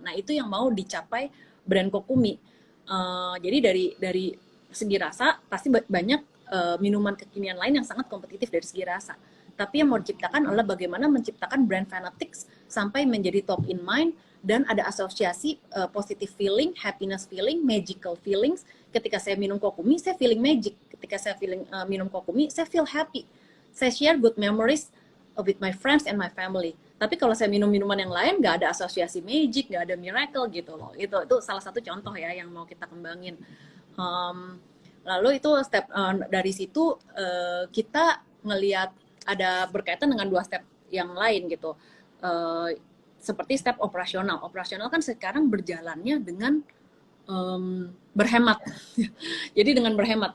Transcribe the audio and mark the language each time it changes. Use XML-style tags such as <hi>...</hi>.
<id>Nah itu yang mau dicapai brand Kokumi. Jadi dari segi rasa pasti banyak minuman kekinian lain yang sangat kompetitif dari segi rasa. Tapi yang mau diciptakan adalah bagaimana menciptakan brand fanatics sampai menjadi top in mind dan ada asosiasi positive feeling, happiness feeling, magical feelings. Ketika saya minum Kokumi, saya feeling magic. Ketika saya minum Kokumi, saya feel happy. Saya</id> <en>share good memories with my friends and my family.</en> <id>Tapi kalau saya minum minuman yang lain, nggak ada asosiasi magic, nggak ada miracle gitu loh. Itu salah satu contoh ya yang mau kita kembangin. Lalu itu step dari situ kita ngelihat ada berkaitan dengan 2 step yang lain gitu. Seperti step operasional. Operasional kan sekarang berjalannya dengan berhemat. Jadi dengan berhemat.</id>